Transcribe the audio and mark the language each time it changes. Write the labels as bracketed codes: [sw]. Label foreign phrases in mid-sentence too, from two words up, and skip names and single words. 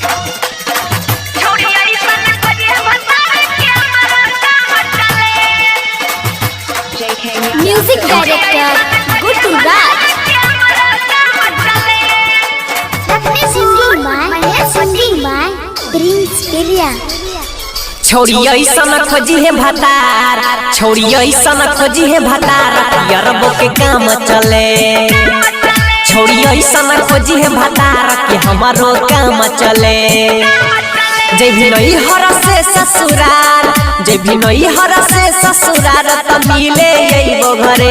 [en] Music director Guttu Raj. Singing by Prince Peria. [bho] छोड़ी ऐसा न खोजी है भतार, छोड़ी ऐसा न खोजी है भतार, यरबो के काम चले। छोड़ी ऐसा न खोजी है भतार कि हमारो काम चले। जय भी नई हर से ससुराल, जय भी नई हर से ससुराल त मिले यही घरे।